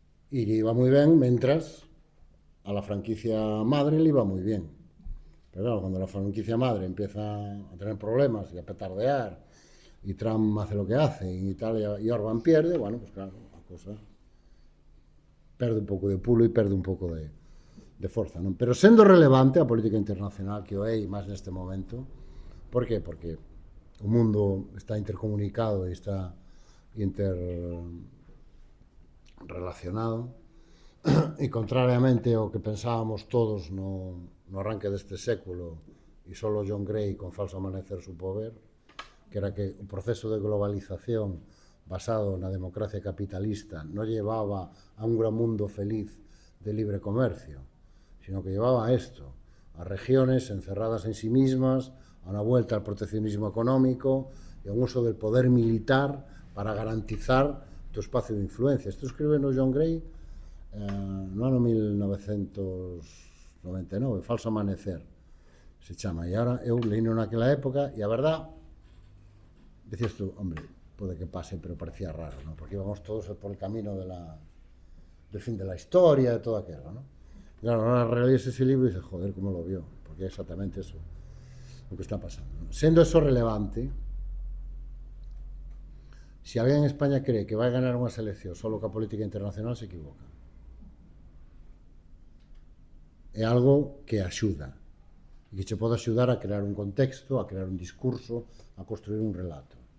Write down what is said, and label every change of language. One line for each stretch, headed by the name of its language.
Spanish: Y le iba muy bien, mientras a la franquicia madre le iba muy bien. Pero claro, cuando la franquicia madre empieza a tener problemas y a petardear, y Trump hace lo que hace, y Italia y Orbán pierde, bueno, pues claro, la cosa
Galician: perde un pouco de pulo e perde un pouco de forza, non? Pero sendo relevante a política internacional que o é, e máis neste momento, por qué? Porque o mundo está intercomunicado e está interrelacionado, e contrariamente ao que pensábamos todos no arranque deste século, e solo John Gray con Falso Amanecer supo ver, que era que o proceso de globalización basado na democracia capitalista
Spanish: non llevaba a un gran mundo feliz de libre comercio, sino que llevaba a esto, a regiones encerradas en sí mismas, a una vuelta al proteccionismo económico y a un uso del poder militar para garantizar tu espacio de influencia.
Galician: Isto escribe no John Gray no ano 1999, Falso Amanecer se chama, e agora eu leíno naquela época e
Spanish: a verdad, decías tú, hombre,
Galician: pode que pase,
Spanish: pero parecía raro, ¿no? Porque íbamos todos por el camino del fin de la historia, de todo aquello, ¿no? Claro, ahora relees ese libro y dices, joder, ¿cómo lo vio? Porque es exactamente eso lo que está pasando, ¿no?
Galician: Siendo eso relevante, si alguén en España cree que vai ganar unha selección solo ca política internacional,
Spanish: se equivoca.
Galician: É algo que axuda, e que che pode axudar a crear un contexto, a crear un discurso, a construir un relato.